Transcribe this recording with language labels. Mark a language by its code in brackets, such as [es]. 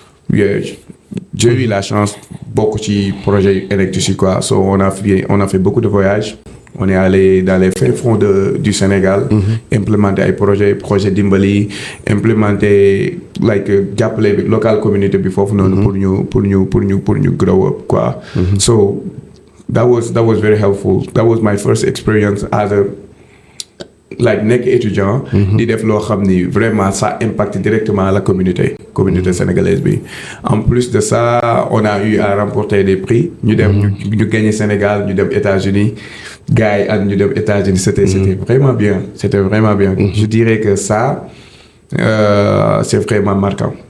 [fr] J'ai eu la chance beaucoup de projets Enactus quoi. So on a fait beaucoup de voyages. On est allé dans les fins fonds du Sénégal, implémenter des projets Dimbali, implémenter [wo] jàppale [en] local community before [fr] pour [wo] ñu [en] grow up [fr] quoi. [en] So that was very helpful. That was my first experience as like [wo] nekk [fr] étudiant. [wo] di def loo xam ni [fr] vraiment ça impacte directement la communauté sénégalaise [wo] bi. [fr] En plus de ça on a eu à remporter des prix. [wo] ñu dem ñu [fr] gagné Sénégal [wo] ñu dem [fr] États-Unis [wo] gars yi ak ñu dem [fr] États-Unis c'était vraiment bien je dirais que ça c'est vraiment marquant.